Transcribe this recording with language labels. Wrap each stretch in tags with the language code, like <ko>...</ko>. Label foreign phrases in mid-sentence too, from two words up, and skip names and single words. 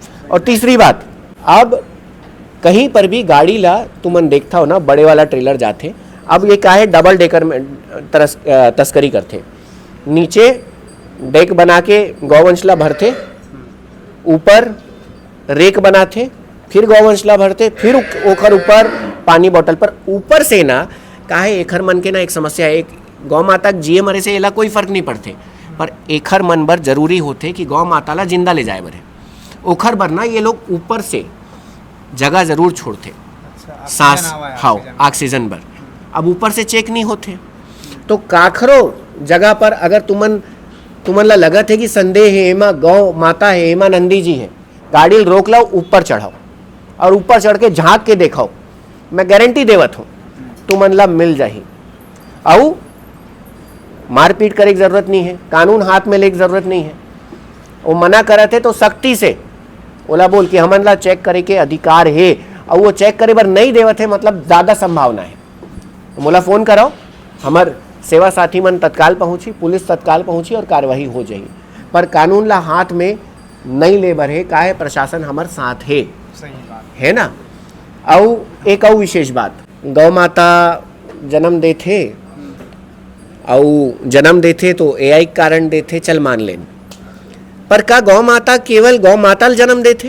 <hne>और तीसरी बात, अब कहीं पर भी गाड़ी ला तुमन देखता हो ना, बड़े वाला ट्रेलर जाते, अब ये क्या है, डबल डेकर में तस्करी करते, नीचे डेक बना के गौवंश ला भरते, ऊपर रेक बनाते, फिर गौवंशला भरते, फिर ओखर ऊपर पानी बॉटल पर ऊपर से ना काहे एखर मन के ना एक समस्या है, एक गौ माता जिए मरे से एला कोई फर्क नहीं पड़ते, पर एखर मन बर जरूरी होते कि गौ माता ला जिंदा ले जाए बरे। ओखर बर ना ये लोग ऊपर से जगह जरूर छोड़ते, सांस हाओ ऑक्सीजन बर। अब ऊपर से चेक नहीं होते, तो काखरो जगह पर अगर तुमन ला लगत है कि संदेह है एमा गौ माता है, एमा नंदी जी है, गाड़ी रोक लाओ, ऊपर चढ़ाओ और ऊपर चढ़ के झांक के देखाओ, मैं गारंटी देवत हूँ तुमन ला मिल जाही। और मारपीट करे की जरूरत नहीं है, कानून हाथ में ले की जरूरत नहीं है। वो मना करत है तो सख्ती से ओला बोल कि हमन ला चेक करे के अधिकार है, और वो चेक करे बर नहीं देवत है मतलब ज़्यादा संभावना है, तो मोला फ़ोन कराओ, हमार सेवा साथी मन तत्काल पहुँची, पुलिस तत्काल पहुँची और कार्रवाई हो जाही। पर कानून ला हाथ में नहीं ले बर है, काहे प्रशासन हमार साथ है, सही बात है ना। और एक और विशेष बात, गौ माता जन्म देथे और जन्म देथे तो एआई कारण देथे, चल मान लेन, पर का गौ माता केवल गौ माता जन्म देथे?</hne>